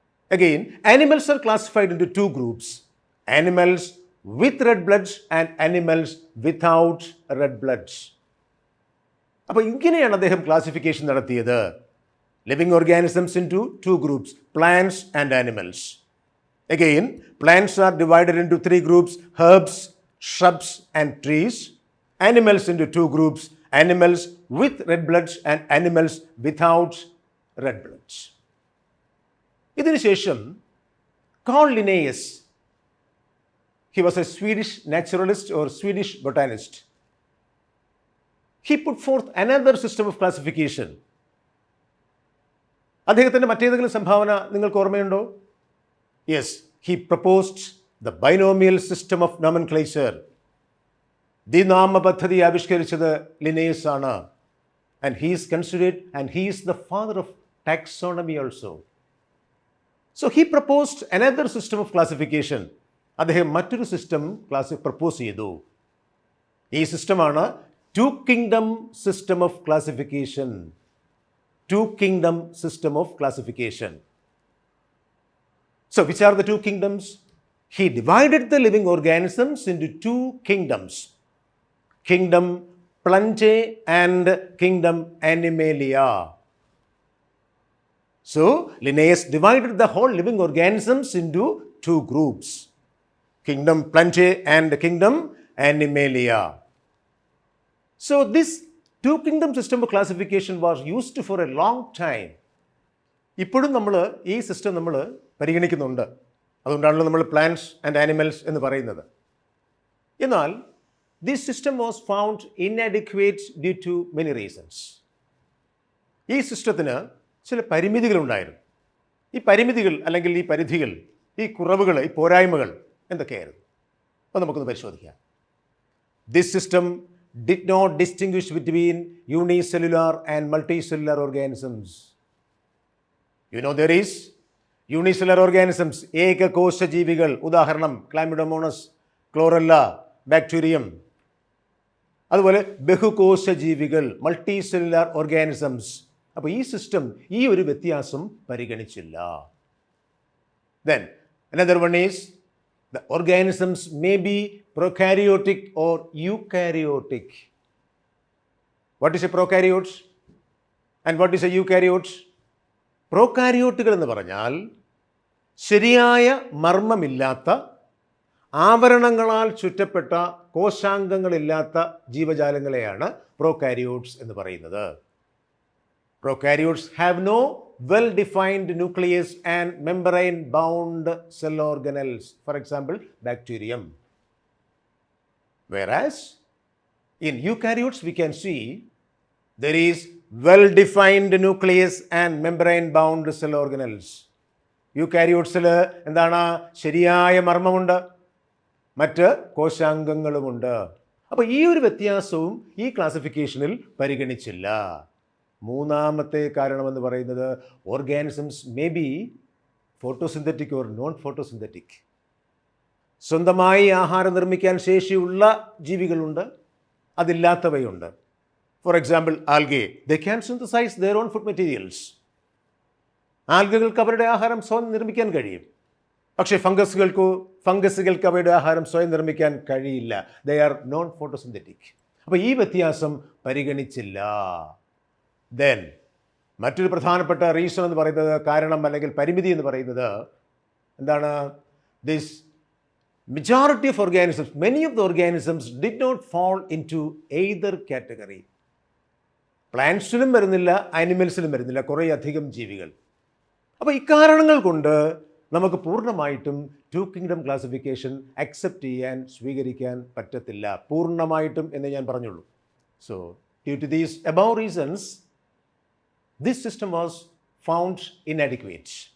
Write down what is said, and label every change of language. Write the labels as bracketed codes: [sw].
[en] Again, animals are classified into two groups: animals with red bloods and animals without red bloods. [ml] അപ്പോൾ ഇങ്ങനെയാണ് അദ്ദേഹം classification നടത്തിയത്. [en] Living organisms into two groups: plants and animals. Again, plants are divided into three groups: herbs, shrubs and trees. Animals into two groups: animals with red bloods and animals without red bloods. [ml] ഇതിനുശേഷം [en] Carl Linnaeus, he was a Swedish naturalist or Swedish botanist. He put forth another system of classification. [ml] അദ്ദേഹത്തിൻ്റെ മറ്റേതെങ്കിലും സംഭാവന നിങ്ങൾക്ക് ഓർമ്മയുണ്ടോ? [en] Yes, he proposed the binomial system of nomenclature. [ml] ദ്വിനാമ പദ്ധതി ആവിഷ്കരിച്ചത് Linnaeus ആണ്. [en] And he is considered, and he is the father of taxonomy also. So he proposed another system of classification. അദ്ദേഹം മറ്റൊരു system propose ചെയ്തു. ഈ സിസ്റ്റമാണ് two kingdom system of classification. Two kingdom system of classification. So which are the two kingdoms? He divided the living organisms into two kingdoms: kingdom Plantae and kingdom Animalia. So Linnaeus divided the whole living organisms into two groups: kingdom Plantae and kingdom Animalia. So this two kingdom system of classification was used for a long time. [ml] ഇപ്പോഴും നമ്മൾ ഈ system നമ്മൾ പരിഗണിക്കുന്നുണ്ട്. അതുകൊണ്ടാണല്ലോ നമ്മൾ plants and animals എന്ന് പറയുന്നത്. [en] എന്നാൽ this system was found inadequate due to many reasons. [ml] ഈ സിസ്റ്റത്തിന് ചില പരിമിതികളുണ്ടായിരുന്നു. ഈ പരിമിതികൾ അല്ലെങ്കിൽ ഈ പരിധികൾ, ഈ കുറവുകൾ, ഈ പോരായ്മകൾ എന്തൊക്കെയായിരുന്നു? അപ്പോൾ നമുക്കൊന്ന് പരിശോധിക്കാം. [en] This system did not distinguish between unicellular and multicellular organisms. You know there is unicellular organisms, [ml] ഏകകോശ ജീവികൾ. ഉദാഹരണം ക്ലാമിഡോമോണസ്, ക്ലോറല്ല, ബാക്ടീരിയം. അതുപോലെ ബഹുകോശ ജീവികൾ, മൾട്ടി സെല്ലുലാർ ഓർഗാനിസംസ്. അപ്പോൾ ഈ സിസ്റ്റം ഈ ഒരു വ്യത്യാസം പരിഗണിച്ചില്ല. [en] Then another one is the organisms may be prokaryotic or eukaryotic. What is a prokaryote and what is a eukaryote? [ml] പ്രോകാരിയോട്ടുകൾ എന്ന് പറഞ്ഞാൽ ശരിയായ മർമ്മമില്ലാത്ത ആവരണങ്ങളാൽ ചുറ്റപ്പെട്ട കോശാംഗങ്ങളില്ലാത്ത ജീവജാലങ്ങളെയാണ് പ്രോകാരിയോട്സ് എന്ന് പറയുന്നത്. [en] Prokaryotes have no well defined nucleus and membrane bound cell organelles, for example bacterium. Whereas in eukaryotes we can see there is well defined nucleus and membrane bound cell organelles. [ml] യൂക്കാരിയോട്സിൽ എന്താണ്? ശരിയായ മർമ്മമുണ്ട്, മറ്റ് കോശാംഗങ്ങളുമുണ്ട്. അപ്പോൾ ഈ ഒരു വ്യത്യാസവും ഈ ക്ലാസിഫിക്കേഷനിൽ പരിഗണിച്ചില്ല. മൂന്നാമത്തെ കാരണമെന്ന് പറയുന്നത് [en] Organisms may be photosynthetic or non photosynthetic. [ml] സ്വന്തമായി ആഹാരം നിർമ്മിക്കാൻ ശേഷിയുള്ള ജീവികളുണ്ട്, അതില്ലാത്തവയുണ്ട്. [en] For example algae, they can synthesise their own food materials. [ml] ആൽഗകൾക്ക് അവരുടെ ആഹാരം സ്വയം നിർമ്മിക്കാൻ കഴിയും. പക്ഷേ ഫംഗസുകൾക്ക് അവയുടെ ആഹാരം സ്വയം നിർമ്മിക്കാൻ കഴിയില്ല. [en] They are non photosynthetic. [ml] അപ്പോൾ ഈ വ്യത്യാസം പരിഗണിച്ചില്ല. ദെൻ മറ്റൊരു പ്രധാനപ്പെട്ട റീസൺ എന്ന് പറയുന്നത്, കാരണം അല്ലെങ്കിൽ പരിമിതി എന്ന് പറയുന്നത് എന്താണ്? [en] This majority of organisms, many of the organisms did not fall into either category. [ml] പ്ലാന്റ്സിലും വരുന്നില്ല, ആനിമൽസിലും വരുന്നില്ല, കുറേ അധികം ജീവികൾ. അപ്പോൾ ഇക്കാരണങ്ങൾ കൊണ്ട് നമുക്ക് പൂർണ്ണമായിട്ടും ടു കിങ്ഡം ക്ലാസിഫിക്കേഷൻ അക്സെപ്റ്റ് ചെയ്യാൻ, സ്വീകരിക്കാൻ പറ്റത്തില്ല. പൂർണ്ണമായിട്ടും എന്ന് ഞാൻ പറഞ്ഞുള്ളൂ. [en] So due to these above reasons this system was found inadequate.